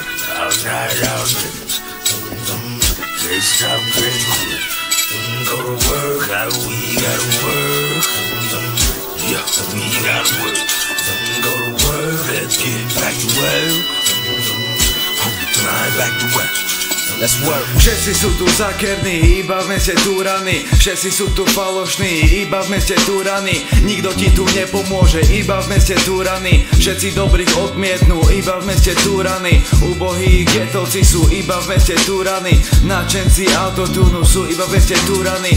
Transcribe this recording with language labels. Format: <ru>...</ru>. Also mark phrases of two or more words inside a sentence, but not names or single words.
<en>Outside, outside. This time, great good. Go to work. We gotta work. Yeah, we gotta work. Go to work. Let's get back to work. Fly back to work. Let's work.</en> <sk>Všetci sú tu zakerní, iba v meste Turany. Všetci sú tu falošní, iba v meste Turany. Nikto ti tu nepomôže, iba v meste Turany. Všetci dobrých odmietnú, iba v meste Turany. Ubohí getovci sú iba v meste Turany. Nadšenci autotúnu sú iba v meste Turany.</sk>